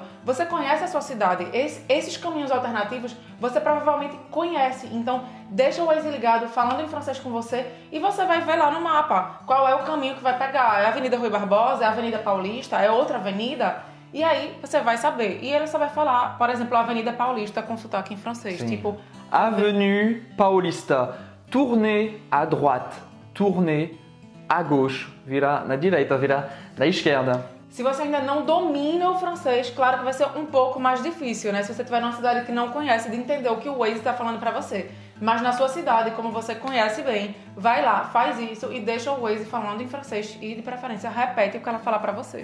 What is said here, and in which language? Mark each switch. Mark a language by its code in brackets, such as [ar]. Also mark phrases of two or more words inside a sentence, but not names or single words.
[pt] Você conhece a sua cidade, esses caminhos alternativos você provavelmente conhece, então deixa o Waze ligado, falando em francês com você e você vai ver lá no mapa qual é o caminho que vai pegar. É a Avenida Rui Barbosa, é a Avenida Paulista, é outra avenida? E aí você vai saber. E ele só vai falar, por exemplo, a Avenida Paulista com sotaque em francês. Sim. Tipo, [fr] Avenue Paulista. Tournez à droite. Tournez à gauche. [pt] Virar na direita, virar na esquerda. Se você ainda não domina o francês, claro que vai ser um pouco mais difícil, né? Se você estiver numa cidade que não conhece, de entender o que o Waze está falando para você. Mas na sua cidade, como você conhece bem, vai lá, faz isso e deixa o Waze falando em francês e, de preferência, repete o que ela falar para você.